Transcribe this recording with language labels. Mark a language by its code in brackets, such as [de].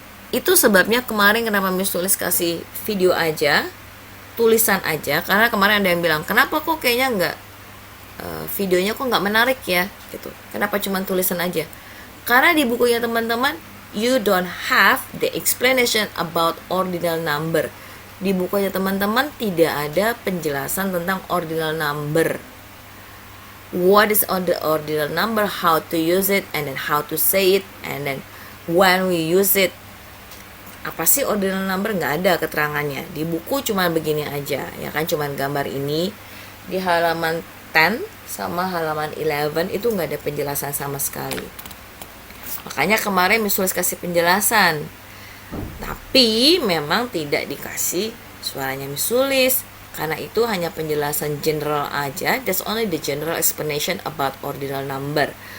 [id] Itu sebabnya kemarin kenapa Miss tulis kasih video aja, tulisan aja, karena kemarin ada yang bilang, "Kenapa kok kayaknya nggak videonya kok nggak menarik ya?" gitu. Kenapa cuma tulisan aja? Karena di bukunya teman-teman [en] you don't have the explanation about ordinal number. [id] Di bukunya teman-teman tidak ada penjelasan tentang ordinal number. [en] What is the ordinal number, how to use it, and then how to say it, and then when we use it. [id] Apa sih ordinal number? Nggak ada keterangannya. Di buku cuma begini aja, ya kan, cuma gambar ini. Di halaman 10 sama halaman 11 itu nggak ada penjelasan sama sekali. Makanya kemarin Miss Sulis kasih penjelasan. Tapi memang tidak dikasih suaranya Miss Sulis. Karena itu hanya penjelasan general aja. [en] That's only the general explanation about ordinal number.